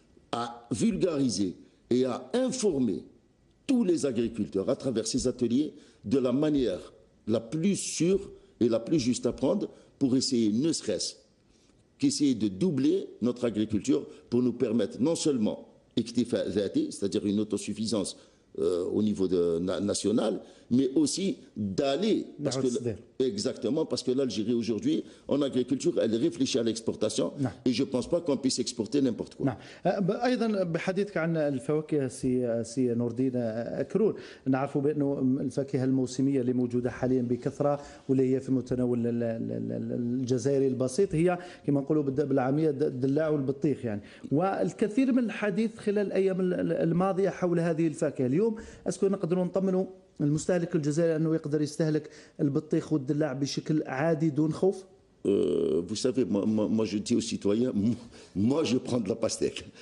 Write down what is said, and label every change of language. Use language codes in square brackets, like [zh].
[fr] à vulgariser et à informer tous les agriculteurs à travers ces ateliers de la manière la plus sûre et la plus juste à prendre pour essayer, ne serait-ce qu'essayer de doubler notre agriculture pour nous permettre non seulement c'est-à-dire une autosuffisance au niveau national, mais aussi d'aller, exactement, parce que l'Algérie aujourd'hui, en agriculture, elle réfléchit à l'exportation, et je ne pense pas qu'on puisse exporter n'importe quoi. [ar] نعم. ايضا بحديثك عن الفواكه سي نور الدين اكرور، نعرفوا بانه الفاكهه الموسميه اللي موجوده حاليا بكثره واللي هي في متناول الجزائري البسيط هي كما نقولوا بالعاميه الدلاع والبطيخ يعني، والكثير من الحديث خلال الايام الماضيه حول هذه الفاكهه. اليوم اسكو نقدروا نطمنوا المستهلك الجزائري انه يقدر يستهلك البطيخ والدلاع بشكل عادي دون خوف؟ [fr] Vous savez, moi je dis aux citoyens, moi je prends de la pastèque.